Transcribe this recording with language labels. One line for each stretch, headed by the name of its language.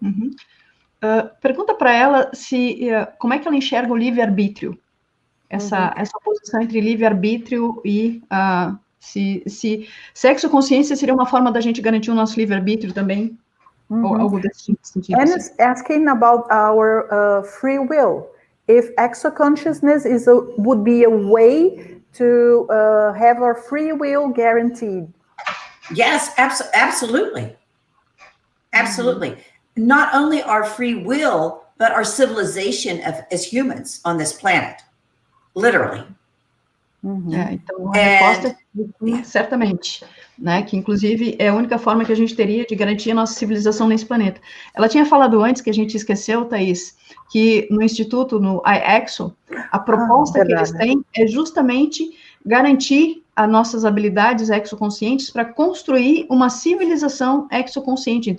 Portuguese: Uhum. Pergunta para ela como é que ela enxerga o livre-arbítrio. Essa oposição entre livre-arbítrio e se exoconsciência seria uma forma da gente garantir o nosso livre-arbítrio também, ou algo desse sentido.
English: And it's asking about our free will. If exoconsciousness would be a way to have our free will guaranteed. Yes, absolutely. Absolutely. Not only our free will, but our civilization as humans on this planet. Literally.
Portuguese: Então, a resposta é certamente, né, que inclusive é a única forma que a gente teria de garantir a nossa civilização nesse planeta. Ela tinha falado antes, que a gente esqueceu, Thaís, que no Instituto, no I-EXO, a proposta que eles têm é justamente garantir as nossas habilidades exoconscientes para construir uma civilização exoconsciente.